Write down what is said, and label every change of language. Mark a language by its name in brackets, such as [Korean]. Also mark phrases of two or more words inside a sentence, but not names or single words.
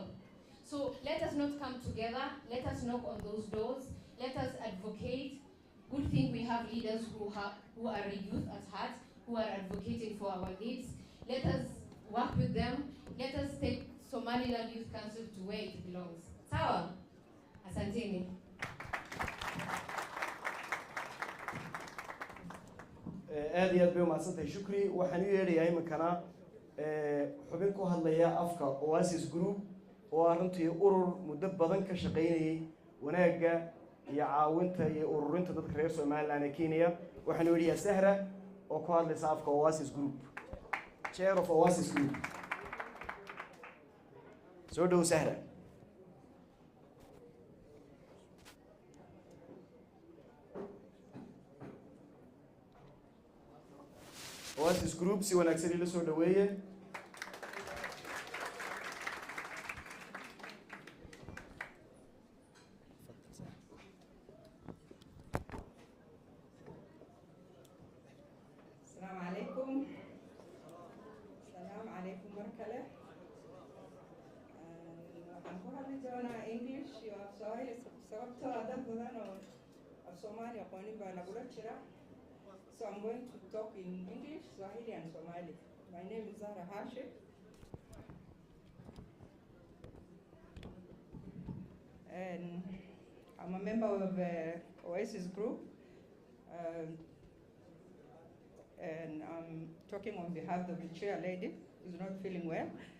[English] So let us not come together. Let us knock on those doors. Let us advocate. Good thing we have leaders who are youth at heart, who are advocating for our needs. Let us work with them. Let us take Somaliland Youth Council to where it belongs. [Swahili] Sawa? Asanteni. [Somali] aad iyo aad bay umahadsantahay Shukri. Waxaan u yeedhayaa iminkana xubin ku hadlaya afka Oasis Group oo ah runtii urur muddo badan ka shaqaynayay wanaagga iyo caawinta iyo ururinta dadka reer Somaliland ee Kenya. Waxaan u yeedhayaa Sahra oo ku hadlaysa afka Oasis Group, [English] Chair of Oasis Group. [Somali] Soo dhow Sahra. Oasis Group si wanaagsan ila soo dhaweeye. Assalamu alaikum. Assalamu alaikum markale. Waxaan ku hadli doonaa English iyo af Soomaali sababtoo ah dad badan oo af Soomaali aqoonin baa nagula jira. [English] So I'm going to talk in English, Swahili and Somali. My name is Zahra Hashim. And I'm a member of Oasis Group. And I'm talking on behalf of the chair lady who's not feeling well.